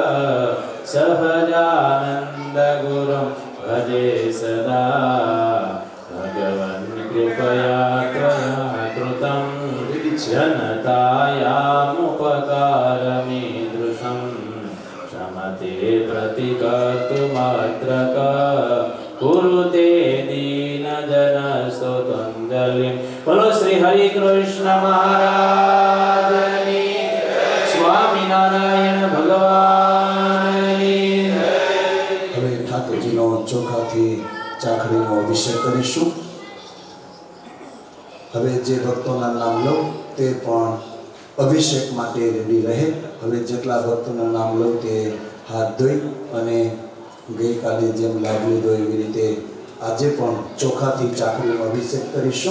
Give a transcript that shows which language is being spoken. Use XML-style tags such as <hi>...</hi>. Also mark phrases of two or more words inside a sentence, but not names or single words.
<sa>सहजानन्दगुरुं भजे सदा भगवन् कृपया त्वया कृतं जनतायामुपकारमीदृशं क्षमते प्रतिकर्तुमत्रक कुरुते दीनजनस्तोत्रञ्जलिं।</sa> <hi>बोलो श्री हरि कृष्ण महाराज की।</hi> <gu>स्वामी नारायण ભગવાનની જય. હવે ઠાકોરજીનો ચોખાથી ચાખડીનો અભિષેક કરીશું. હવે જે ભક્તોના નામ લઉં તે પણ અભિષેક માટે રેડી રહે. હવે જેટલા ભક્તોના નામ લઉં તે હાથ ધોઈ અને ગઈકાલે જેમ લાભ લીધો એવી રીતે આજે પણ ચોખાથી ચાખડીનો અભિષેક કરીશું.</gu>